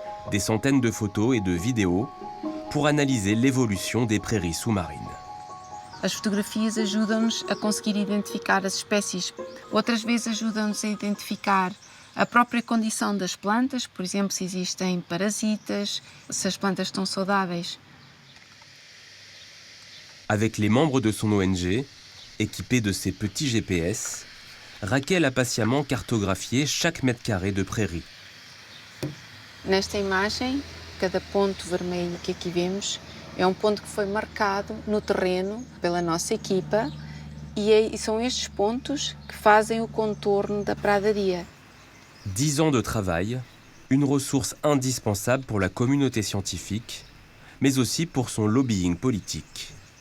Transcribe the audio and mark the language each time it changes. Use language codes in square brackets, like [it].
[fr] Des centaines de photos et de vidéos pour analyser l'évolution des prairies sous-marines. [pt] As fotografias ajudam-nos a conseguir identificar as espécies. Outras vezes ajudam-nos a identificar a própria condição das plantas, por exemplo, se existem parasitas, se as plantas estão saudáveis. [fr] Avec les membres de son ONG, équipés de ses petits GPS, Raquel a patiemment cartographié chaque mètre carré de prairie. [pt] Nesta imagem, cada ponto vermelho que aqui vemos é um ponto que foi marcado no terreno pela nossa equipa e são estes pontos que fazem o contorno da pradaria. [fr] 10 ans de travail, une ressource indispensable pour la communauté scientifique, mais aussi pour son lobbying politique.